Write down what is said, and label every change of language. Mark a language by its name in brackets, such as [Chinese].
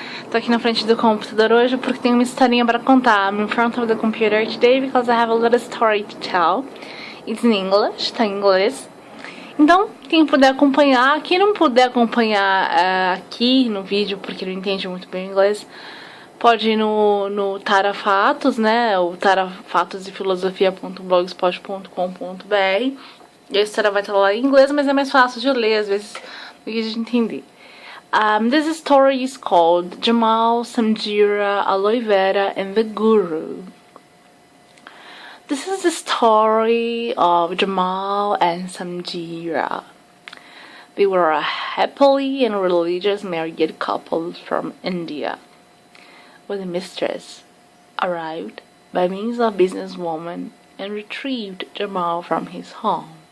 [Portuguese] Tô aqui na frente do computador hoje porque tenho uma historinha para contar. [English] I'm in front of the computer today because I have a little story to tell. It's in English, [Portuguese] tá em inglês. Então, quem puder acompanhar, quem não puder acompanhar aqui no vídeo porque não entende muito bem o inglês, pode ir no Tarafatos, né? O tarafatosefilosofia.blogspot.com.br. E a história vai estar lá em inglês, mas é mais fácil de ler, às vezes, do que de entender. [English] This story is called Jamal, Sanjiira, Aloe Vera, and the Guru. This is the story of Jamal and Sanjiira. They were a happily and religious married couple from India, when the mistress arrived by means of a businesswoman and retrieved Jamal from his home.